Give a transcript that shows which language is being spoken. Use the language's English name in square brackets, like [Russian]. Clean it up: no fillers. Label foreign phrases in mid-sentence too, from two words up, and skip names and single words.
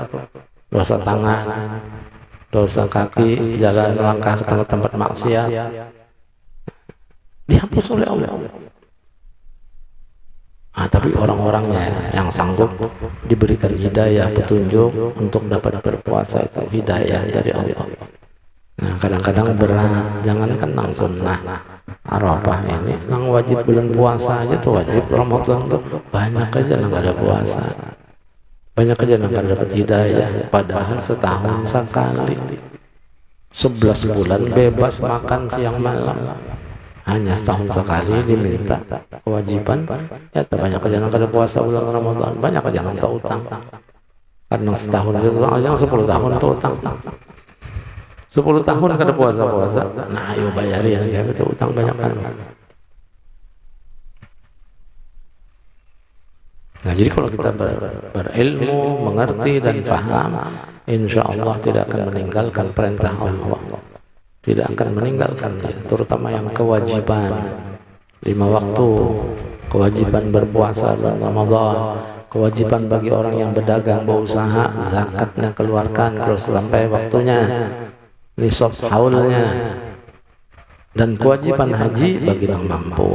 [Indonesian] Dosa tangan, dosa kaki, jalan melangkah ke tempat-tempat maksiat dihapus oleh Allah. Tapi orang-orangnya yang sanggup diberikan hidayah, petunjuk untuk dapat berpuasa itu hidayah dari Allah. [Banjar] Nah, kadang-kadang berat, jangankan nang sunnah Arafah ini, nang wajib bulan puasa aja tuh, wajib Ramadan tuh banyak aja nang ada puasa, banyak aja nang ada dapat hidayah. Padahal setahun sekali, 11 bulan bebas makan siang malam, hanya setahun sekali diminta kewajiban. Ya, banyak aja nang ada puasa bulan Ramadan, banyak aja nang tak utang. Karena setahun itu aja 10 tahun tuh utang. 10 tahun kada puasa-puasa. [Indonesian] Nah, ayo bayarin ya, itu utang banyak kan. Nah, jadi kalau kita berilmu, mengerti dan paham, [Arabic] إن شاء الله [Indonesian] tidak akan meninggalkan perintah Allah, tidak akan meninggalkannya, terutama yang kewajiban 5 waktu, kewajiban berpuasa bulan Ramadan, kewajiban bagi orang yang berdagang, berusaha, zakatnya keluarkan kalau sampai waktunya, nisab haulnya, dan kewajiban haji bagi yang mampu.